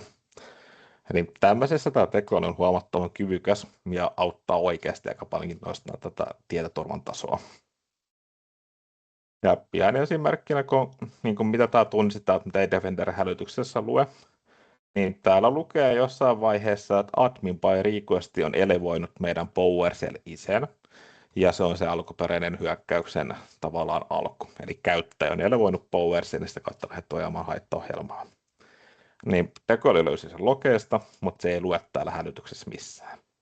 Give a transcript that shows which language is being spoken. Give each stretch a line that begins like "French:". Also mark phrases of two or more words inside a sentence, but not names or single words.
Finnish: Eli tämmöisessä tämä tekoäly on huomattavan kyvykäs ja auttaa oikeasti aika paljonkin nostaa tätä tietoturvan tasoa. Ja pian esimerkkinä, kun mitä tämä tunnistetaan, mitä ei Defender-hälytyksessä lue, niin täällä lukee jossain vaiheessa, että admin by request on elevoinut meidän PowerShell-isen, ja se on se alkuperäinen hyökkäyksen tavallaan alku. Eli käyttäjä on elevoinut PowerShellista kautta lähdetty ajamaan haittaohjelmaa. Niin tekoäly löysi sen lokeesta, mutta se ei lue täällä hälytyksessä missään.